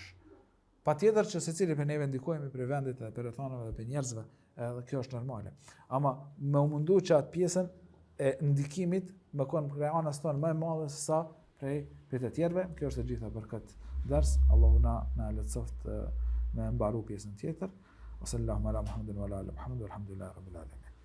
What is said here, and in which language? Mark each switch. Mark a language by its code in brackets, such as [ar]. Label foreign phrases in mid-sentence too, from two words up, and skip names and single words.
[sq] Pa tjetër që secili për neve ndikojmë për vendit dhe për rrethanave dhe për njerëzve, edhe kjo është normale. Ama më mundu që atë pjesën e ndikimit më kënë prej anës tonë më e madhe se sa prej të tjerve. Kjo është e gjitha për këtë ders. Allahu na lehtësoft me mbaru pjesën tjetër. [ar] وصلى الله على محمد وعلى آل محمد والحمد لله رب العالمين.